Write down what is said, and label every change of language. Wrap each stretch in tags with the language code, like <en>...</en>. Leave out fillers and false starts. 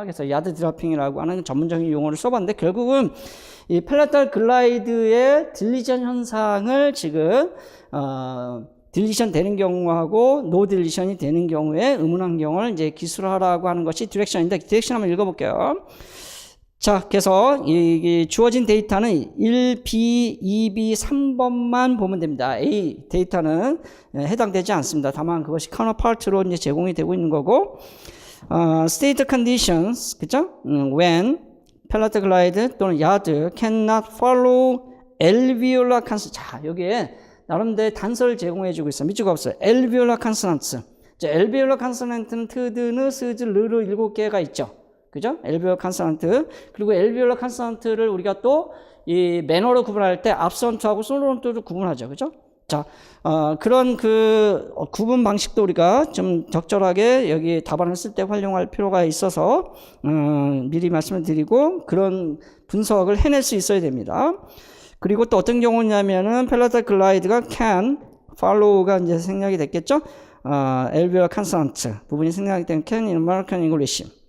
<ko>그래서 야드 드라핑이라고 하는 전문적인 용어를 써봤는데 결국은 이 펠라탈 글라이드의 딜리션 현상을 지금 딜리션 되는 경우하고 노 딜리션이 되는 경우에 의문한 경우를 이제 기술하라고 하는 것이 디렉션인데 디렉션 한번 읽어볼게요. 자, 그래서 이 주어진 데이터는 1B, 2B, 3번만 보면 됩니다. A 데이터는 해당되지 않습니다. 다만 그것이 카운터파트로 이제 제공이 되고 있는 거고, state conditions, 그죠?</ko> <en>When 펠라탈 글라이드 또는 야드 cannot follow alveolar consonants.</en> <ko>자, 여기에 나름대로 단서를 제공해주고 있어요. 밑줄가 없어요. alveolar consonants. 자, alveolar consonant는 트드, 느, 스즈, 르르 7개가 있죠. 그죠? alveolar consonant. 그리고 alveolar consonant를 우리가 또 이 매너로 구분할 때 absent하고 sonorant를 구분하죠. 그죠? 자, 그런 구분 방식도 우리가 좀 적절하게 여기 답안을 쓸 때 활용할 필요가 있어서, 미리 말씀을 드리고 그런 분석을 해낼 수 있어야 됩니다. 그리고 또 어떤 경우냐면은 펠라탈 글라이드가 can, follow가 이제 생략이 됐겠죠?</ko> <en>alveolar consonant 부분이 생략이 된 can in American English.</en>